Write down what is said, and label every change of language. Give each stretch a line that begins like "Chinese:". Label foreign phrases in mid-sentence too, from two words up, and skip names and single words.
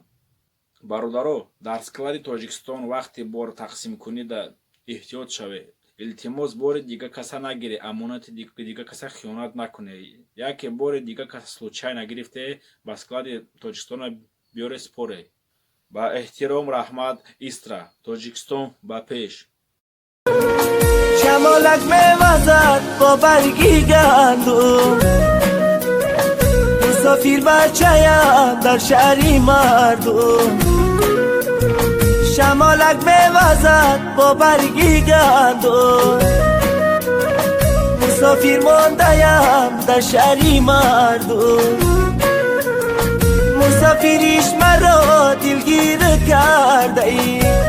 Tajik: Бародаро, дар склади Тоҷикистон вақти бор тақсим кунида эҳтиёт шавед. Илтимос бори дига каса нагири, амонати дига каса хиёнат накуне. Яке бори дига каса случайно гирифте, ба склади Тоҷикистона биёре споре. Ба эҳтиром, раҳмат, Истра, Тоҷикистон ба пеш. шамолак мевазад бо барги гандум мусофир бачаам дар шаҳри мардум шамолак мевазад бо барги гандум мусофир мондаам дар шаҳри мардум мусофирӣ маро дилгир кардаи